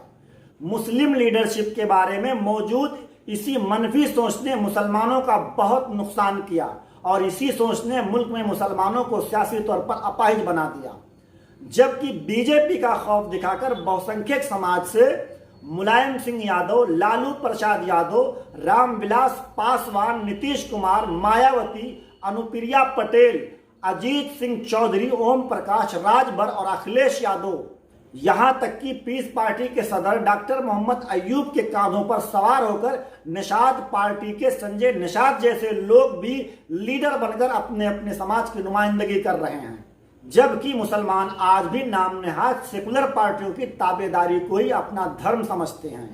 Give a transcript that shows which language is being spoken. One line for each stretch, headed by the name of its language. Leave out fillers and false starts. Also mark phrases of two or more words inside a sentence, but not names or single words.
Urdu: مسلم لیڈرشپ کے بارے میں موجود اسی منفی سوچ نے مسلمانوں کا بہت نقصان کیا، اور اسی سوچ نے ملک میں مسلمانوں کو سیاسی طور پر اپاہج بنا دیا، جبکہ بی جے پی کا خوف دکھا کر بہوسنکھیک سماج سے ملائم سنگھ یادو، لالو پرساد یادو، رام ولاس پاسوان، نتیش کمار، مایاوتی، انوپریا پٹیل، اجیت سنگھ چودھری، اوم پرکاش راج بھر اور اکھلیش یادو، یہاں تک کہ پیس پارٹی کے صدر ڈاکٹر محمد ایوب کے کاندھوں پر سوار ہو کر نشاد پارٹی کے سنجے نشاد جیسے لوگ بھی لیڈر بن کر اپنے اپنے سماج کی نمائندگی کر رہے ہیں، جبکہ مسلمان آج بھی نام نہاد سیکولر پارٹیوں کی تابعداری کو ہی اپنا دھرم سمجھتے ہیں۔